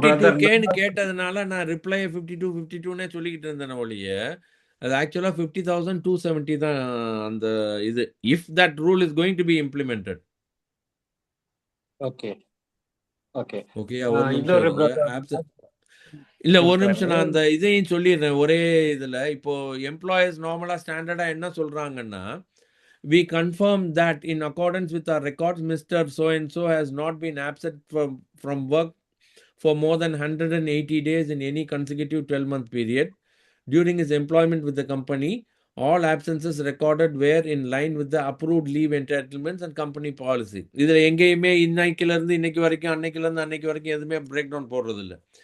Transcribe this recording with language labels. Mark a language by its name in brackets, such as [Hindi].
[Tamil] 52Kன்னு கேட்டதுனால நான் ரிப்ளை 52னே சொல்லிக்கிட்டு இருந்தேன் ஒழிய, அது ஆக்சுவலா 50,270 தான் அந்த இது, [English] If that rule is going to be implemented. Okay okay. [Tamil] Okay, ஒரு நிமிஷம் இல்ல, ஒரு நிமிஷம் நான் அந்த இதையும் சொல்லிடுறேன் ஒரே இதுல. இப்போ எம்ப்ளாயர்ஸ் நார்மலா ஸ்டாண்டர்டா என்ன சொல்றாங்கன்னா, [English] we confirm that in accordance with our records Mr. so and so has not been absent from work for more than 180 days in any consecutive 12-month period during his employment with the company all absences recorded were in line with the approved leave entitlements and company policy. [Tamil] இதில் எங்கேயுமே இன்னைக்கிலேருந்து இன்னைக்கு வரைக்கும் அன்னைக்கிலேருந்து அன்னைக்கு வரைக்கும் எதுவுமே break down போடுறது இல்லை.